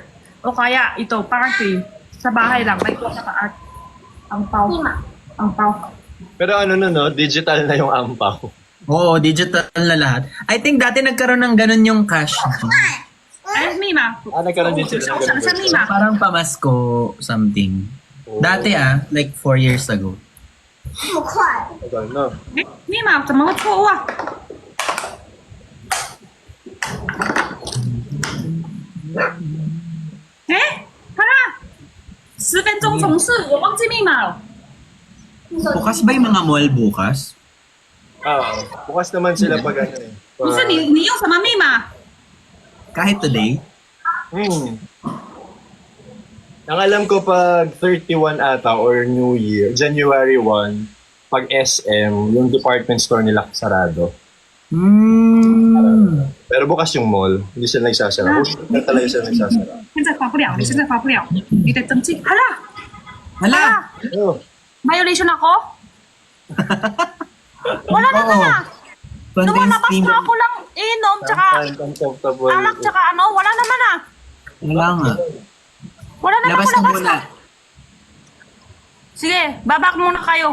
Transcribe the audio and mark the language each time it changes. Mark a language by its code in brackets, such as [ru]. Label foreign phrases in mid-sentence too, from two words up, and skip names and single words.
[tl] O kaya ito, party. Sa bahay lang. May kuha sa art. Angpao. Angpao. Pero digital na yung ampaw. Oo, digital na lahat. [en] I think [tl] dati nagkaroon ng ganun yung cash. Ay, Mima. Nagkaroon din sila ng ganun. Sa Mima. Parang pamasko something. Dati [en] like 4 years ago. [zh] 这么快？ [tl] Tagal na. [zh] 密码怎么会错误啊？哎，好啦，10分钟重试，我忘记密码了。 [tl] Bukas ba yung mga mall bukas? Bukas naman sila pag ano eh. [zh] 不是你用什么密码？ [tl] Kahit today? Ang alam ko pag 31 ata or New Year, January 1, pag SM, yung department store nila sarado. Pero bukas yung mall, hindi sila nagsasara. Hindi talaga sila nagsasara. [zh] 现在发不了，你现在发不了，你得登记。好啦， [tl] Hala! Oh, violation ako? Wala naman ah. Lumalabas na ako lang inom, tsaka uncomfortable. alak, tsaka ano, wala naman ah. Wala nga. Wala naman Labas ako, na labas muna. na. Sige, babak muna kayo.